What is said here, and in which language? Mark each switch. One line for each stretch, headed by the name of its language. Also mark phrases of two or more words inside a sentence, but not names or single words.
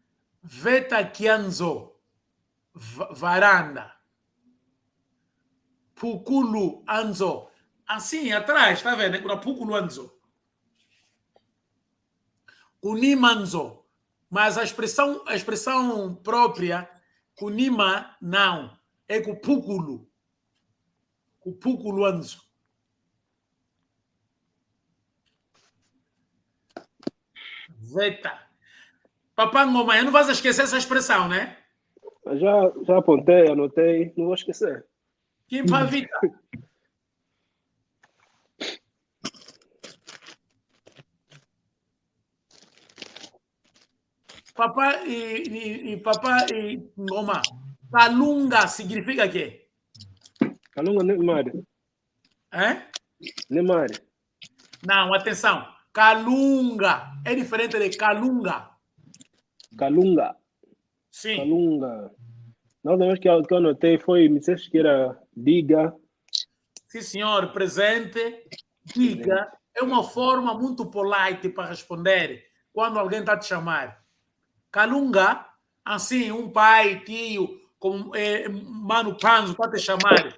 Kongo: Veta Kianzo. Varanda. Pukulu anzo.
Portuguese: Assim, atrás, está vendo?
Kongo: Kuna Pukulu anzo. Kunima anzo.
Portuguese: Mas a expressão própria, kunima, não. É com Pukulu. Com
Kongo: Pukulu anzo.
Portuguese: Zeta. Papá Ngoma, eu não vais esquecer essa expressão, né? Já apontei, anotei, não vou esquecer. Kimpa Vita. Papá e Ngoma. Kalunga significa quê?
Kongo: Kalunga Nemari.
Portuguese: É? Nemari. Não, atenção. Kalunga é diferente de Kalunga. Kalunga. Sim. Kalunga. Na última vez que eu anotei foi, me disseste que era diga. Sim, senhor. Presente. Diga. É uma forma muito polite para responder quando alguém está te chamar. Kalunga, assim, um pai, tio, como Mano Panzo para te chamar.